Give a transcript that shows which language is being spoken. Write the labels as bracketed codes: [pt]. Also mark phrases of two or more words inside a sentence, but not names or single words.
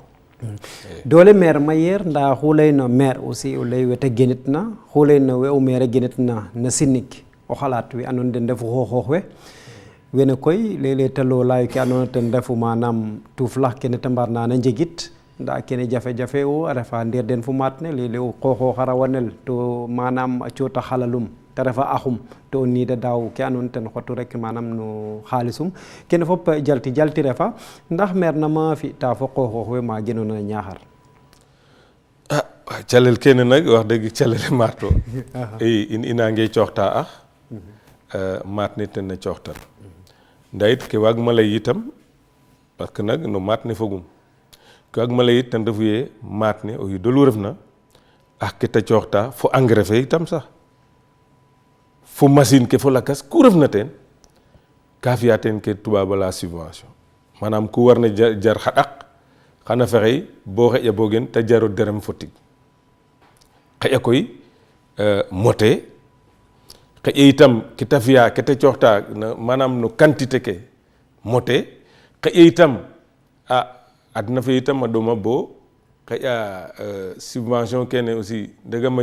[srr] dole maire mayer nda xulay no maire aussi o lay wete genit na xulay no we o maire genit na sinik o xalat wi anon den defu xoxox we wene koy lele talo lay ki anon ten defu manam tuflax kene tambar na njegit nda kene jafe jafe o refa ndir den fu matne lele o xoxo xara wanel to manam a ciota xalalum ta refa axum to ni da daw ki anon ten xotu rek manam no xalisum kene fop jalti refa ndax maire na ma fi ta fo xoxox we ma genona Niakhar calel kene nag wax dëgg calele marto in inange coxta maat ne ten na coxtan ndayit ke waag ma lay itam [fr] parce que [srr] nag no maat ne fogum ke waag ma lay it ten refu ye maat ne o yidolu ref na ke ta coxta fo engrais fe itam sax fo machine ke fo lakas ku ref na ten ka fiya ten ke tubaab la subvention manam ku war na jar xa ɗaq xana fexey bo xeƴa bogen te jaro derem fo tig xeƴa koy mote xeƴa itam ke ta fiya ke ta coxta manam no quantité ke mote xeƴa itam adna fe itam a ɗoma bo xeƴa subvention kene aussi ndegam a